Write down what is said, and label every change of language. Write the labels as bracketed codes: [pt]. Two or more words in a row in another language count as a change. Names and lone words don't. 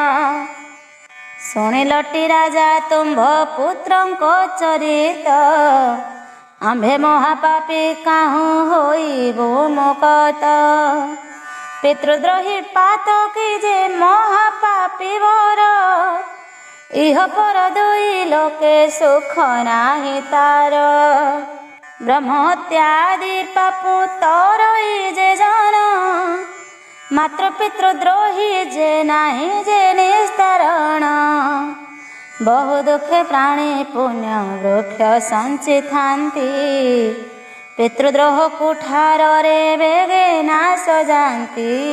[or] ଶୁଣିଲଟି ରାଜା ତୁମ୍ଭ ପୁତ୍ରଙ୍କ ଚରିତ। ଆମ୍ଭେ ମହାପାପୀ କାହୁଁ ହୋଇବୁ ମୁକତ। ପିତୃଦ୍ରୋହୀ ପାତକୀ ଯେ ମହାପାପୀ ବର। ଇହ ପର ଦୁଇ ଲୋକେ ସୁଖ ନାହିଁ ତାର। ବ୍ରହ୍ମତ୍ୟାଦି ପାପୁ ତରଇ ଯେ ଜନ, ମାତ୍ର ପିତୃଦ୍ରୋହୀ ଯେ ନାହିଁ ଯେ ନିସ୍ତାରଣ। ବହୁ ଦୁଖେ ପ୍ରାଣୀ ପୁଣ୍ୟ ବୃକ୍ଷ ସଞ୍ଚିଥାନ୍ତି, ପିତୃଦ୍ରୋହ କୁଠାର ରେ ବେଗେ ନାଶ ଯାନ୍ତି।